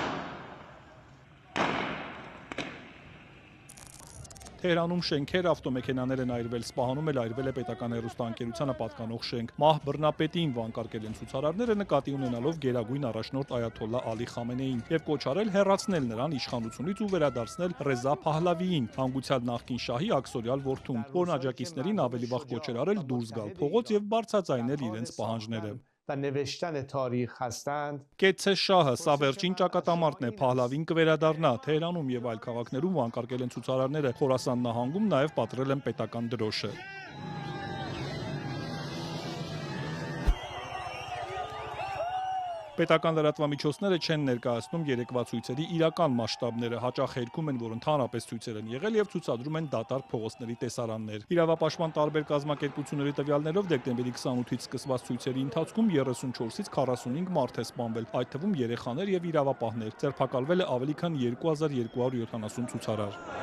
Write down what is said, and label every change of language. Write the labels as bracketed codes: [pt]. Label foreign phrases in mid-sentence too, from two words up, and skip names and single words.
[hy] Թեհրանում շենքեր, ավտոմեքենաներ են այրվել, Սպահանում էլ այրվել է պետական հեռուստաընկերությանը պատկանող շենք։ Մահ բռնապետին վանկարկել են ցուցարարները նկատի ունենալով գերագույն առաջնորդ Այաթոլլա Ալի Խամենեին եւ կոչարել հեռացնել նրան իշխանությունից ու վերադարձնել Ռեզա Փահլավիին, հանգուցյալ նախկին շահի աքսորյալ որդուն, որն աջակիցներին ավելի վաղ կոչեր արել դուրս գալ փողոց եւ բարձրացնել իրենց պահանջները։ [fa] و نوشتن تاریخ هستند [hy] Կեցե շահը, սա վերջին ճակատամարտն է, Փահլավին կվերադառնա։ Թեհրանում եւ այլ քաղաքներում վանկարկել են ցուցարարները, Խորասան նահանգում նաեւ պատրել են պետական դրոշը։ Պետական լրատվամիջոցները չեն ներկայացնում երեկվա ցույցերի իրական մասշտաբները, հաճախ հերքում են, որ ընդհանրապես ցույցեր են եղել եւ ցուցադրում են դատարկ փողոցների տեսարաններ։ Իրավապաշտպան տարբեր կազմակերպությունների տվյալներով դեկտեմբերի 28-ից սկսված ցույցերի ընթացքում 34-ից 45 մարդ է սպանվել, այդ թվում երեխաներ եւ իրավապահներ։ Ձերբակալվել է ավելի քան 2270 ցուցարար։